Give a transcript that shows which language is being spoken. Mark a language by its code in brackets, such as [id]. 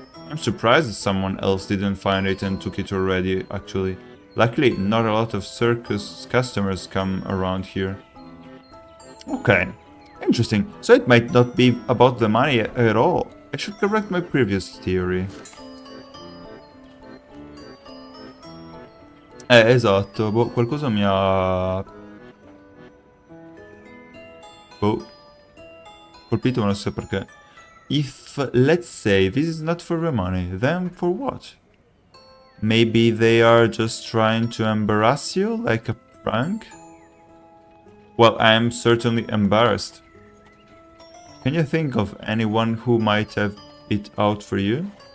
[en] I'm surprised that someone else didn't find it and took it already, actually. Luckily, not a lot of circus customers come around here. Okay, interesting. So it might not be about the money at all. I should correct my previous theory. [it] Esatto, boh, qualcosa mi ha... boh, colpito, ma non so perché. [en] If, let's say, this is not for the money, then for what? Maybe they are just trying to embarrass you, like a prank? Well, I am certainly embarrassed. Can you think of anyone who might have it out for you?